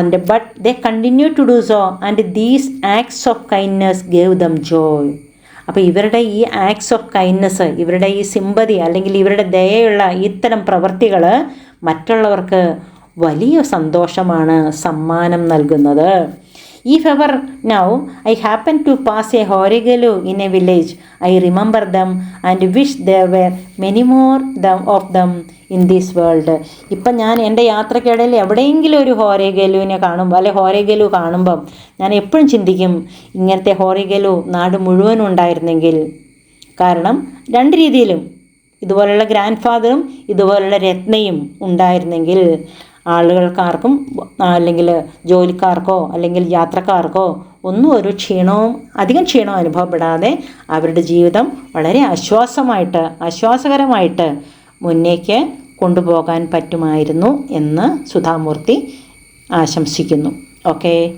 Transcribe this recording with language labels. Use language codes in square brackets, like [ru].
[en] But they continue to do so and these acts of kindness gave them joy. [ml] അപ്പോൾ ഇവരുടെ ഈ acts of kindness, ഇവരുടെ ഈ സിമ്പതി അല്ലെങ്കിൽ ഇവരുടെ ദയയുള്ള ഇത്തരം പ്രവൃത്തികൾ മറ്റുള്ളവർക്ക് വലിയ സന്തോഷമാണ് സമ്മാനം നൽകുന്നത്. [en] If ever now I happen to pass a horigelu in a village, I remember them and wish there were many more of them in this world. [ml] ഇപ്പം ഞാൻ എൻ്റെ യാത്രക്കിടയിൽ എവിടെയെങ്കിലും ഒരു ഹോരഗലുവിനെ കാണുമ്പോൾ അല്ലെ ഹോരഗലു കാണുമ്പം ഞാൻ എപ്പോഴും ചിന്തിക്കും ഇങ്ങനത്തെ ഹോരഗലു നാട് മുഴുവനും ഉണ്ടായിരുന്നെങ്കിൽ. കാരണം രണ്ട് രീതിയിലും ഇതുപോലുള്ള ഗ്രാൻഡ് ഫാദറും ഇതുപോലുള്ള രത്നയും ഉണ്ടായിരുന്നെങ്കിൽ ആളുകൾക്കാർക്കും അല്ലെങ്കിൽ ജോലിക്കാർക്കോ അല്ലെങ്കിൽ യാത്രക്കാർക്കോ ഒന്നും ഒരു അധികം ക്ഷീണവും അനുഭവപ്പെടാതെ അവരുടെ ജീവിതം വളരെ ആശ്വാസകരമായിട്ട് മുന്നേക്ക് കൊണ്ടുപോകാൻ പറ്റുമായിരുന്നു എന്ന് സുധാമൂർത്തി ആശംസിക്കുന്നു. ഓക്കേ.